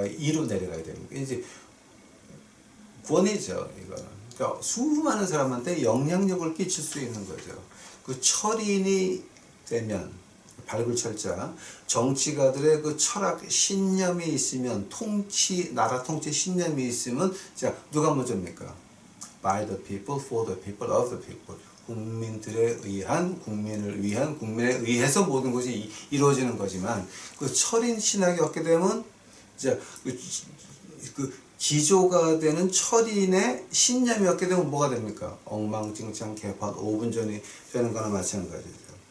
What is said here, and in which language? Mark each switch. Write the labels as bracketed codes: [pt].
[ko] 2로 내려가야 됩니까? 이제 권위죠, 이거는. 그러니까 수많은 사람한테 영향력을 끼칠 수 있는 거죠. 그 철인이 되면, 발굴 철자, 정치가들의 그 철학 신념이 있으면, 나라 통치 신념이 있으면, 자, 누가 먼저입니까? [en] By the people, for the people, of the people. [ko] 국민들에 의한, 국민을 위한, 국민에 의해서 모든 것이 이루어지는 거지만, 그 철인 신학이 없게 되면, 자, 그 기조가 되는 철인의 신념이 없게 되면 뭐가 됩니까? 엉망진창 개판 5분 전이 되는 거나 마찬가지죠.